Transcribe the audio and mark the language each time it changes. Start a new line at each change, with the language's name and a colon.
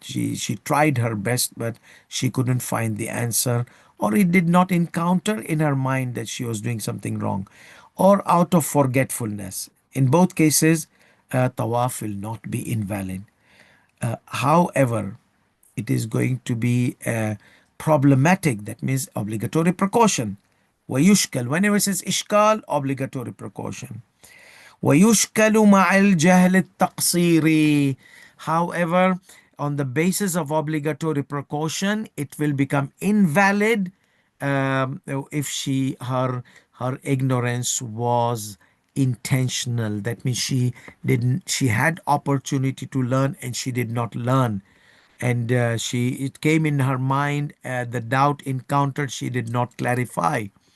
English: She tried her best, but she couldn't find the answer, or it did not encounter in her mind that she was doing something wrong, or out of forgetfulness. In both cases, tawaf will not be invalid. However, it is going to be problematic. That means obligatory precaution. ويشكل, whenever it says ishkal, obligatory precaution.
Arabic: ويشكل مع الجهل التقصيري.
English: However, on the basis of obligatory precaution, it will become invalid if her ignorance was intentional. That means she had opportunity to learn and she did not learn, and it came in her mind, the doubt encountered, she did not clarify.